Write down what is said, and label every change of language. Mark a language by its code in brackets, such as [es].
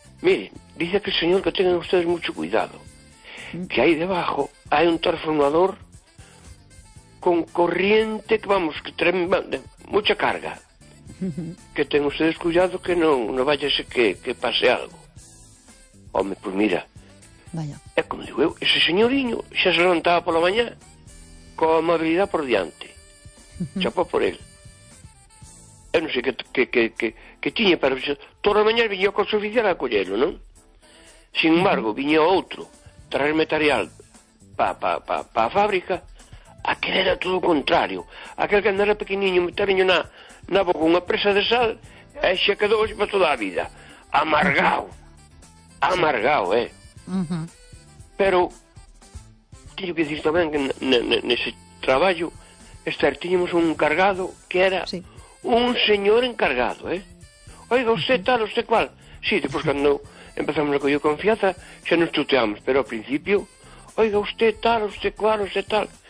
[es] Miren, dice que o señor que tengan ustedes mucho cuidado. Uh-huh. Que aí debajo hai un transformador con corriente que vamos, que trae mucha carga. Uh-huh. Que tengan ustedes cuidado que non vaya ese que pase algo. [gl] Home, pues mira... [es] Vaya. [gl] É como digo eu, ese señorinho xa se levantaba pola mañá con amabilidade por diante. Uh-huh. Chapó por ele. Eu non sei que tiña, pero xa, toda a mañá viña con o oficial a collelo, non? [es] Sin embargo, [gl] uh-huh. viña outro traer material pa a fábrica, aquel era todo o contrario. Aquel que andara pequeninho, meterinho na boca unha presa de sal, e xa quedou xa para toda a vida. Amargao. Uh-huh. Amargao, eh? Uh-huh. [es] Pero tengo que decir también que en ese trabajo teníamos un encargado que era sí. un señor encargado, ¿eh? Oiga, usted tal, usted cual. Sí, después cuando empezamos a coger confianza ya nos tuteamos, pero al principio oiga, usted tal, usted cual, usted tal.